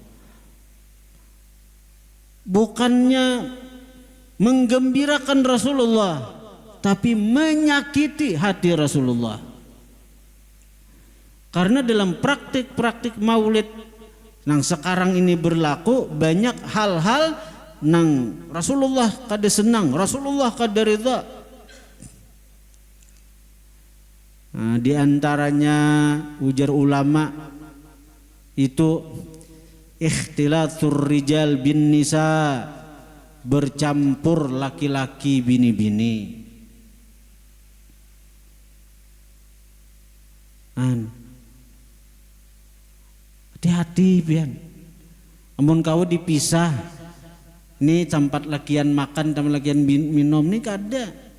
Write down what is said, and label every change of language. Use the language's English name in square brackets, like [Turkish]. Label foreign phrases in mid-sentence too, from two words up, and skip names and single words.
[Banjar] Bukannya menggembirakan Rasulullah, tapi menyakiti hati Rasulullah. Karena dalam praktik-praktik maulid yang sekarang ini berlaku, banyak hal-hal nang Rasulullah kada senang, Rasulullah kada ridha. Nah, di antaranya ujar ulama itu [Arabic] اختلاط الرجال بالنساء, [Banjar] bercampur laki-laki bini-bini. Hati-hati pian. Amun kau dipisah, nih tempat lakian makan tempat lakian minum nih kada.